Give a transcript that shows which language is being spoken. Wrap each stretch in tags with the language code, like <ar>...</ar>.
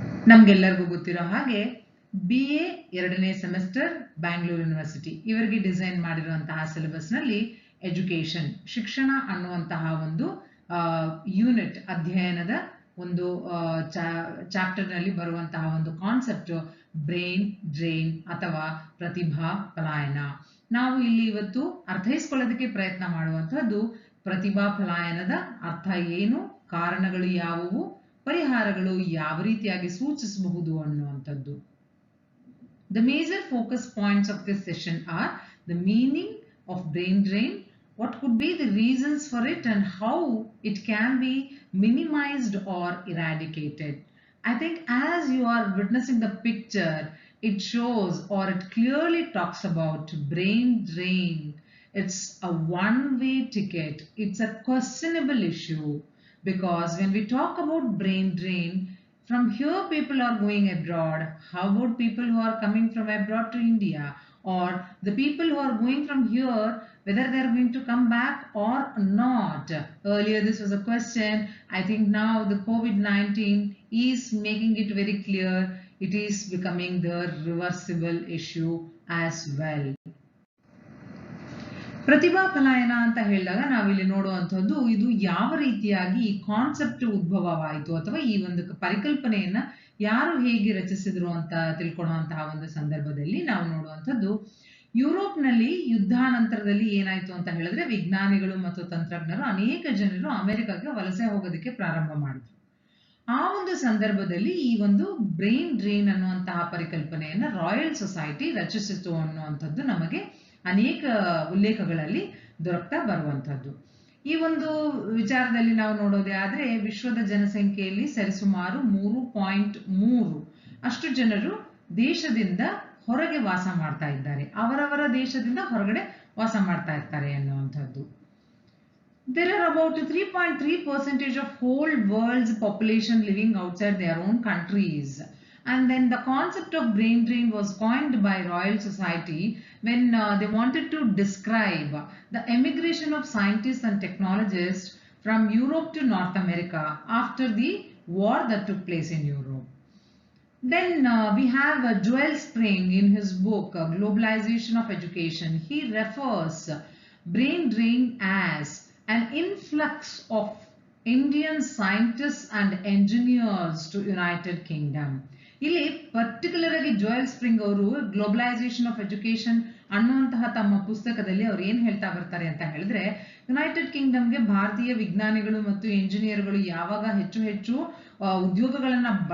<kn>ನಮ್ಗೆಲ್ಲರಿಗೂ ಗೊತ್ತಿರೋ ಹಾಗೆ BA 2ನೇ ಸೆಮಿಸ್ಟರ್ ಬ್ಯಾಂಗ್ಳೂರು ಯೂನಿವರ್ಸಿಟಿ ಇವರಿಗೆ ಡಿಸೈನ್ ಮಾಡಿರುವಂತಹ ಸಿಲೆಬಸ್ ನಲ್ಲಿ ಎಜುಕೇಶನ್ ಶಿಕ್ಷಣ ಅನ್ನುವಂತಹ ಒಂದು ಯೂನಿಟ್ ಅಧ್ಯಯನದ ಒಂದು ಚಾಪ್ಟರ್ ನಲ್ಲಿ ಬರುವಂತಹ ಒಂದು ಕಾನ್ಸೆಪ್ಟ್ ಬ್ರೈನ್ ಡ್ರೈನ್ ಅಥವಾ ಪ್ರತಿಭಾ ಪಲಾಯನ. ನಾವು ಇಲ್ಲಿ ಇವತ್ತು ಅರ್ಥೈಸ್ಕೊಳ್ಳೋದಕ್ಕೆ ಪ್ರಯತ್ನ ಮಾಡುವಂತಹದ್ದು ಪ್ರತಿಭಾ ಪಲಾಯನದ ಅರ್ಥ ಏನು, ಕಾರಣಗಳು ಯಾವುವು, ಪರಿಹಾರಗಳು ಯಾವ ರೀತಿಯಾಗಿ ಸೂಚಿಸಬಹುದು ಅನ್ನುವಂಥದ್ದು.</kn> <en>The major focus points of this session are the meaning of brain drain, what could be the reasons for it and how it can be minimized or eradicated. I think as you are witnessing the picture, it shows or it clearly talks about brain drain. It's a one-way ticket. It's a questionable issue because when we talk about brain drain, from here people are going abroad. How about people who are coming from abroad to India, or the people who are going from here, whether they are going to come back or not? Earlier this was a question. I think now the COVID-19 is making it very clear. It is becoming the reversible issue as well.</en> <kn>ಪ್ರತಿಭಾ ಪಲಾಯನ ಅಂತ ಹೇಳಿದಾಗ ನಾವಿಲ್ಲಿ ನೋಡುವಂಥದ್ದು ಇದು ಯಾವ ರೀತಿಯಾಗಿ ಈ concept ಉದ್ಭವವಾಯಿತು ಅಥವಾ ಈ ಒಂದು ಪರಿಕಲ್ಪನೆಯನ್ನ ಯಾರು ಹೇಗೆ ರಚಿಸಿದ್ರು ಅಂತ ತಿಳ್ಕೊಳ್ಳುವಂತಹ ಒಂದು ಸಂದರ್ಭದಲ್ಲಿ ನಾವು ನೋಡುವಂಥದ್ದು ಯುರೋಪ್ನಲ್ಲಿ ಯುದ್ಧಾನಂತರದಲ್ಲಿ ಏನಾಯ್ತು ಅಂತ ಹೇಳಿದ್ರೆ ವಿಜ್ಞಾನಿಗಳು ಮತ್ತು ತಂತ್ರಜ್ಞರು ಅನೇಕ ಜನರು ಅಮೆರಿಕಕ್ಕೆ ವಲಸೆ ಹೋಗೋದಕ್ಕೆ ಪ್ರಾರಂಭ ಮಾಡಿದ್ರು. ಆ ಒಂದು ಸಂದರ್ಭದಲ್ಲಿ ಈ ಒಂದು ಬ್ರೈನ್ ಡ್ರೈನ್ ಅನ್ನುವಂತಹ ಪರಿಕಲ್ಪನೆಯನ್ನ ರಾಯಲ್ ಸೊಸೈಟಿ ರಚಿಸಿತು ಅನ್ನುವಂಥದ್ದು ನಮಗೆ ಅನೇಕ ಉಲ್ಲೇಖಗಳಲ್ಲಿ ದೊರಕ್ತಾ ಬರುವಂತದ್ದು. ಈ ಒಂದು ವಿಚಾರದಲ್ಲಿ ನಾವು ನೋಡೋದೇ ಆದ್ರೆ ವಿಶ್ವದ ಜನಸಂಖ್ಯೆಯಲ್ಲಿ ಸರಿಸುಮಾರು 3.3 ಅಷ್ಟು ಜನರು ದೇಶದಿಂದ ಹೊರಗೆ ವಾಸ ಮಾಡ್ತಾ ಇದ್ದಾರೆ, ಅವರವರ ದೇಶದಿಂದ ಹೊರಗಡೆ ವಾಸ ಮಾಡ್ತಾ ಇರ್ತಾರೆ ಅನ್ನುವಂಥದ್ದು.</kn> <en>There are about 3.3% of whole world's population living outside their own countries. And then the concept of brain drain was coined by Royal Society when they wanted to describe the emigration of scientists and technologists from Europe to North America after the war that took place in Europe. Then we have Joel Spring in his book Globalization of Education. He refers brain drain as an influx of Indian scientists and engineers to United Kingdom.</en> <kn>ಇಲ್ಲಿ particular ಆಗಿ Joel spring ಅವರು globalisation of education ಅನ್ನುವಂತಹ ತಮ್ಮ ಪುಸ್ತಕದಲ್ಲಿ ಅವ್ರು ಏನ್ ಹೇಳ್ತಾ ಬರ್ತಾರೆ ಅಂತ ಹೇಳಿದ್ರೆ, ಯುನೈಟೆಡ್ ಕಿಂಗ್ಡಮ್ಗೆ ಭಾರತೀಯ ವಿಜ್ಞಾನಿಗಳು ಮತ್ತು ಇಂಜಿನಿಯರ್ಗಳು ಯಾವಾಗ ಹೆಚ್ಚು ಹೆಚ್ಚು ಉದ್ಯೋಗಗಳನ್ನ</kn>